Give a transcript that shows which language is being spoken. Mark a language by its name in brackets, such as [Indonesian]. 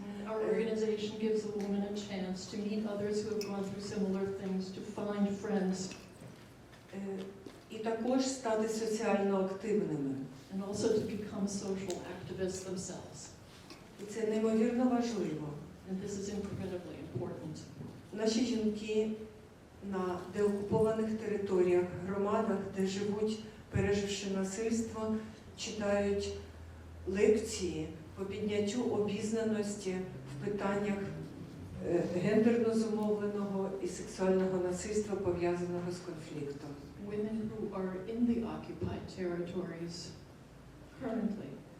[English] Our organization gives a woman a chance to meet others who have gone through similar things, to find friends. [Ukrainian] І також стати соціально активними. [English] And also to become social activists themselves. [Ukrainian] І це неймовірно важливо. [English] And this is incredibly important. [Ukrainian] Наші жінки на деокупованих територіях, громадах, де живуть, переживши насильство, читають лекції по підняттю обізнаності в питаннях гендерно зумовленого і сексуального насильства, пов'язаного з конфліктом. [English] Women who are in the occupied territories currently.